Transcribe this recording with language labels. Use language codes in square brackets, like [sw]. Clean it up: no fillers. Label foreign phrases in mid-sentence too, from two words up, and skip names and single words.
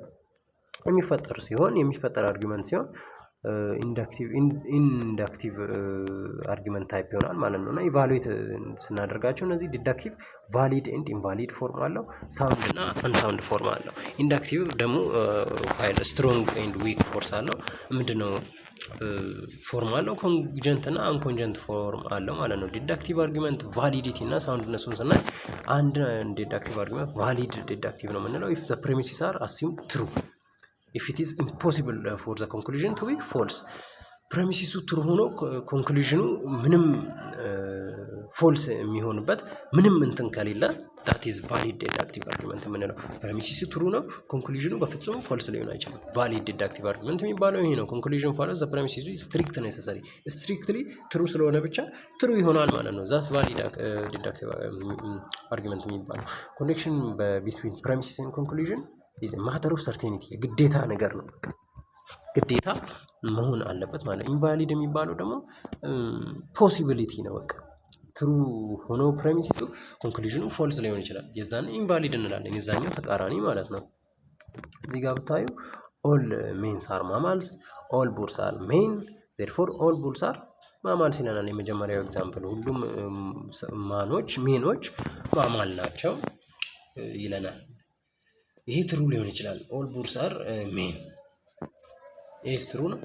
[am] የሚፈጠር አርጊመንት ሲሆን [en] inductive argument type [am] ይሆናል ማለት ነው። እና ኢቫሉዌት ስናደርጋቸው እነዚህ [en] deductive valid and invalid form [am] አለው፣ ሳውንድ እና [en] unsound form [am] አለው። ኢንዳክቲቭ ደግሞ [en] strong and weak forms [am] አለው። ምንድነው ፎርም አለው? ኮንጀንት እና [en] uncogent form [am] አለው ማለት ነው። [en] deductive argument validity [am] እና ሳውንድነሱን ስናይ አንድ [en] deductive argument valid deductive [am] ነው የምንለው [en] if the premises are assumed true if it is impossible for the conclusion to be false። [am] ፕሬሚሲሱ ትሩ ሆኖ ኮንክሉዥኑ ምንም ፎልስ የሚሆንበት ምንም እንትን ከሌለ [en] that is valid deductive argument [am] የምንለው። ፕሬሚሲሱ ትሩ ነው፣ ኮንክሉዥኑ በፍጹም ፎልስ ሊሆን አይችልም። [en] valid deductive argument [am] የሚባለው ይሄ ነው። [en] conclusion follows the premise is strict necessary strictly [am] ትሩ ስለሆነ ብቻ ትሩ ይሆናል ማለት ነው። [en] that's valid deductive argument የሚባለው። connection between premises and conclusion is a matter of certainty [am] የግዴታ ነገር ነው፣ ግዴታ መሆን አለበት ማለት። ኢንቫሊድ የሚባለው ደግሞ ፖሲቢሊቲ ነው። በቃ ትሩ ሆኖ ፕሬሚሲሱ ኮንክሉዥኑ ፎልስ ሊሆን ይችላል፣ የዛን ኢንቫሊድ እንላለን። የዛኛው ተቃራኒ ማለት ነው። እዚህ ጋር ብታዩ [en] all men are mammals all bulls are men therefore all bulls are mammals [am] ይለናል። የመጀመሪያው ኤግዛምፕል ሁሉም ሜኖች ማማል ናቸው ይለናል። ይሄ ትሩ ሊሆን ይችላል። [en] all bulls are men [am] ይሄስ ትሩ ነው?